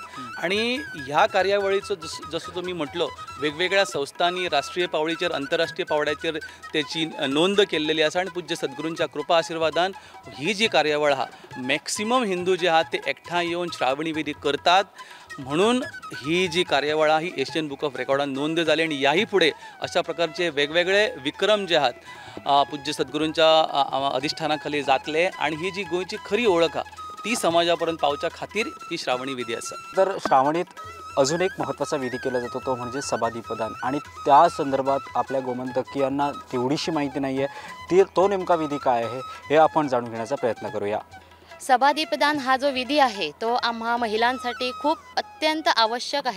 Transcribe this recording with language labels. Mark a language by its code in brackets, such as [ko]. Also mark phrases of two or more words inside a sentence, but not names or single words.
[kok] आणि ह्या कार्यावळीचो जसं तुम्ही म्हटलो वेगवेगळ्या संस्थांनी राष्ट्रीय पावळीचेर, आंतरराष्ट्रीय पावड्याचेर त्याची नोंद केलेली आसा. आणि पूज्य सद्गुरूंच्या कृपा आशिर्वादान ही जी कार्यावळ आहा मॅक्सिमम हिंदू जे आहात ते एकठांय येऊन श्रावणी विधी करतात. म्हणून ही जी कार्यावळ ही एशियन बुक ऑफ रेकॉर्डान नोंद जाली. आणि याही पुढे अशा प्रकारचे वेगवेगळे विक्रम जे आहात पूज्य सद्गुरूंच्या अधिष्ठानाखाली जातले. आणि ही जी गोंयची खरी ओळख ती समाजापर्यंत पावच्या खातीर ही श्रावणी विधी आसा. [mr] तर श्रावणीत अजून एक महत्त्वाचा विधी केला जातो तो म्हणजे सभादीपदान, आणि त्या संदर्भात आपल्या गोमंतकीयांना तेवढीशी माहिती नाही आहे. तो नेमका विधी काय आहे हे आपण जाणून घेण्याचा प्रयत्न करूया. सभादीपदान हा जो विधी आहे तो आम्हा महिलांसाठी खूप अत्यंत आवश्यक आहे.